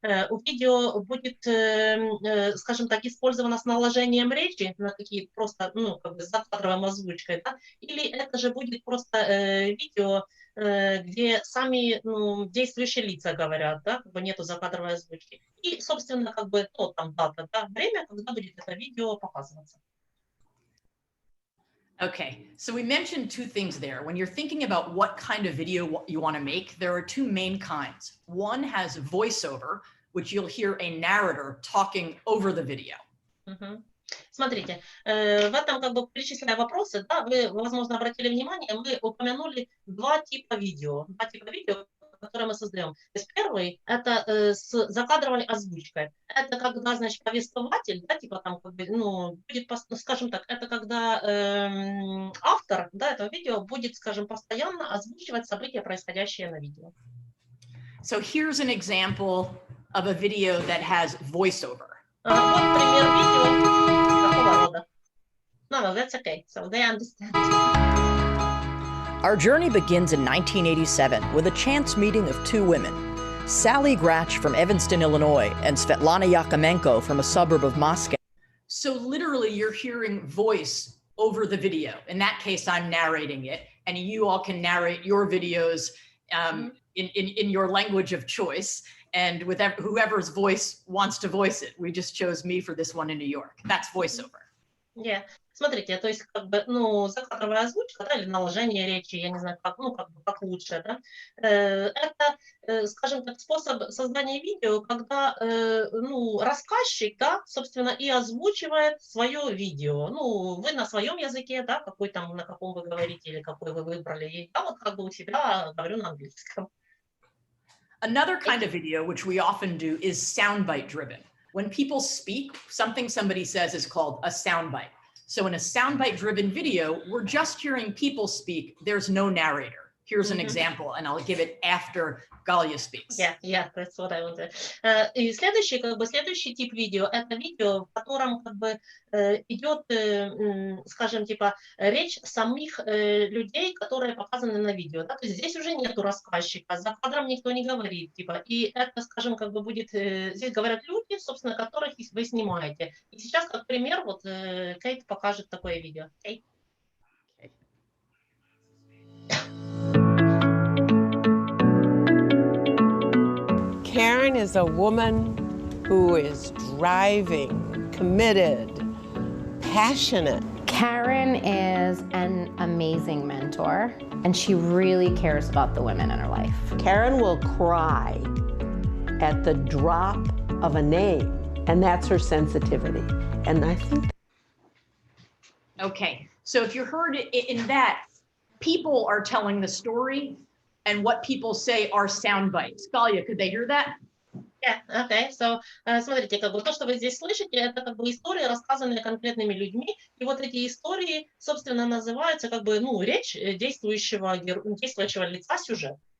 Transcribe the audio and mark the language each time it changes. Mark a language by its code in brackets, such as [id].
[ru] У видео будет, скажем так, использовано с наложением речи на какие-то просто, как бы с закадровой озвучкой, да? Или это же будет просто видео, где сами действующие лица говорят, да, как бы нету закадровой озвучки. И, собственно, как бы дата, да, время, когда будет это видео показываться. [en] Okay, so we mentioned 2 things there. When you're thinking about what kind of video you want to make, there are 2 main kinds. One has voiceover, which you'll hear a narrator talking over the video. [ru] Смотрите, в этом, как бы, перечисляя вопросы, да, вы, возможно, обратили внимание, мы упомянули 2 типа видео, которые мы создаем. То есть первый – это с закадровой озвучкой. Это когда, значит, повествователь, да, типа там, как бы, будет, скажем так, это когда автор, да, этого видео будет, скажем, постоянно озвучивать события, происходящие на видео. [en] So here's an example of a video that has voiceover. [ru] Вот пример видео такого рода. [en] No, that's okay. So they understand. Our journey begins in 1987 with a chance meeting of 2 women, Sally Gratch from Evanston, Illinois, and Svetlana Yakomenko from a suburb of Moscow. So literally you're hearing voice over the video. In that case, I'm narrating it, and you all can narrate your videos in your language of choice, and with whoever's voice wants to voice it. We just chose me for this one in New York. That's voiceover. Yeah. [ru] Смотрите, то есть, как бы, закадровая озвучка, да, или наложение речи, я не знаю, как, как лучше, да, это, скажем так, способ создания видео, когда, рассказчик, да, собственно, и озвучивает свое видео. Вы на своем языке, да, какой там, на каком вы говорите, или какой вы выбрали, и я вот как бы у себя говорю на английском. [en] Another kind of video, which we often do, is soundbite driven. When people speak, something somebody says is called a soundbite. So in a soundbite driven video, we're just hearing people speak. There's no narrator. Here's an example, and I'll give it after Galia speaks. Yeah, that's what I wanted. [ru] И следующий тип видео — это видео, в котором идет, скажем, речь самих людей, которые показаны на видео. Да? То есть здесь уже нету рассказчика, за кадром никто не говорит, и это, скажем, будет, здесь говорят люди, собственно, которых вы снимаете. И сейчас, как пример, вот Кейт покажет такое видео. Кейт. [en] Karen is a woman who is driving, committed, passionate. Karen is an amazing mentor, and she really cares about the women in her life. Karen will cry at the drop of a name, and that's her sensitivity. And I think. Okay, so if you heard it in that, people are telling the story, and what people say are sound bites. Galia, could they hear that? Yeah, okay. [ru] So, смотрите, то, что вы здесь слышите, это истории, рассказанные конкретными людьми, и вот эти истории, собственно, называются речь действующего лица, сюжет.